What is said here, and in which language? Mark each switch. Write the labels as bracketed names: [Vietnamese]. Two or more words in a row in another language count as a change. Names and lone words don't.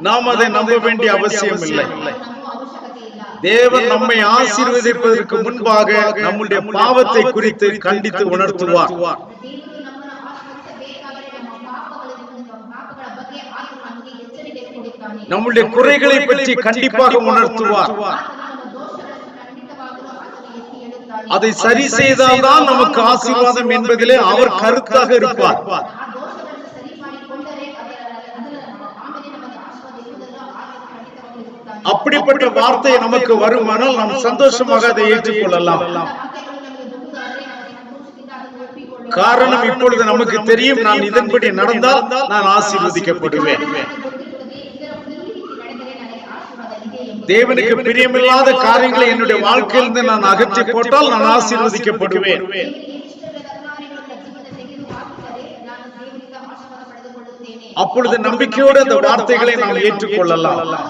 [Tamil] நாம் அதை நம்ப வேண்டிய அவசியம் இல்லை. [Kannada] ನಂಬುವ ಅವಶ್ಯಕತೆ ಇಲ್ಲ. [Tamil] தேவன் நம்மை ஆசீர்வதிப்பதற்கு முன்பாக நம்முடைய பாவத்தை குறித்து கண்டித்து உணர்த்துவார். [Kannada] ದೇವರು ನಮ್ಮನ್ನು ಆಶೀರ್ವದಿಸಬೇಕಾದರೆ ನಮ್ಮ ಪಾಪಗಳ ಬಗ್ಗೆ ಆತನು ನಮಗೆ ಎಚ್ಚರಿಕೆ ಕೊಡುತ್ತಾನೆ. [Tamil] நம்முடைய குறைகளை பற்றி கண்டிப்பாக உணர்த்துவார். [Kannada] ಆತನು ನಮ್ಮ ದೋಷಗಳನ್ನು ಖಂಡಿತವಾಗಲೂ ಆತನು ಎತ್ತಿ ಹೇಳುತ್ತಾನೆ. [Tamil] அதை சரி செய்தால்தான் நமக்கு ஆசீர்வாதம் என்பதிலே அவர் கருத்தாக இருப்பார். [Kannada] ಆ ದೋಷಗಳನ್ನು ಸರಿ ಮಾಡಿಕೊಂಡರೆ ಆಮೇಲೆ ನಮಗೆ ಆಶೀರ್ವಾದ ಇರುವುದನ್ನು ಆತನು ಖಂಡಿತವಾಗಲೂ ಇರುತ್ತಾನೆ. [Tamil] அப்படிப்பட்ட வார்த்தை நமக்கு வருமானால் நாம் சந்தோஷமாக அதை ஏற்றுக்கொள்ளலாம். [Kannada] ವಾಕ್ಯಗಳು ನಮಗೆ [Tamil] காரணம் இப்பொழுது நமக்கு தெரியும், நான் இதன்படி நடந்தால் நான் ஆசீர்வதிக்கப்படுவேன். தேவனுக்கு பிரியமில்லாத காரியங்களை என்னுடைய வாழ்க்கையிலிருந்து நான் அகற்றி போட்டால் நான் ஆசீர்வதிக்கப்படுவேன். அப்பொழுது நம்பிக்கையோடு அந்த வார்த்தைகளை நாம் ஏற்றுக்கொள்ளலாம்.